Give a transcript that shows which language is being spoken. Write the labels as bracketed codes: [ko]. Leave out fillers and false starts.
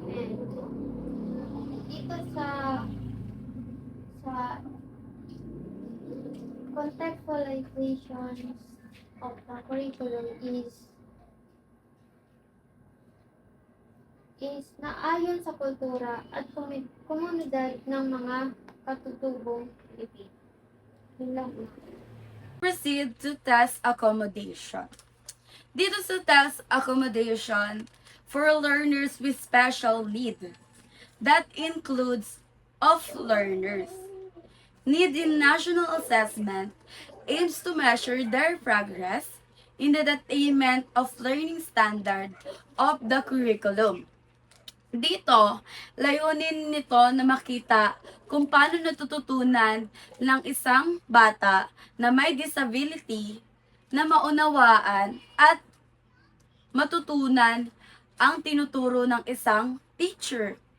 [tl] And dito sa [en] contextualization of the curriculum is [tl] naayon sa kultura at komunidad ng mga katutubong Pilipino. Yun lang po. [en] Proceed to test accommodation. [tl] Dito sa [en] test accommodation for learners with special need, that includes of learners. Need in national assessment aims to measure their progress in the attainment of learning standard of the curriculum. [tl] Dito, layunin nito na makita kung paano natututunan ng isang bata na may disability na maunawaan at matutunan ang tinuturo ng isang teacher.